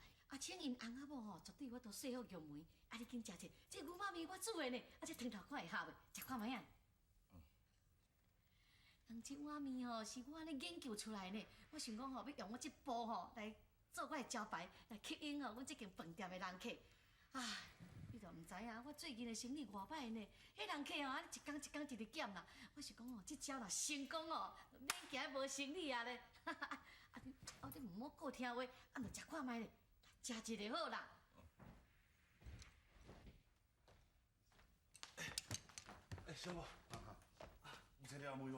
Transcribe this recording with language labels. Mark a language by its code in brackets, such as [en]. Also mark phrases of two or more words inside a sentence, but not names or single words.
[nan] 啊，请因翁仔某吼，绝对我都说好玉梅，啊你紧食者，这牛肉面我煮的呢，啊这汤头看会合袂？食看卖啊。这碗面吼是我安尼研究出来呢，我想讲吼要用我这步吼来做我的招牌，来吸引吼阮这间饭店的人客。唉，你都毋知影，我最近的生意偌歹呢，迄人客吼，一工一工一直减啦。我是讲哦，这招若成功哦，免惊无生意啊咧。啊你毋好顾听话，啊着食看卖咧，食一个好啦。小宝，有找到阿妹无？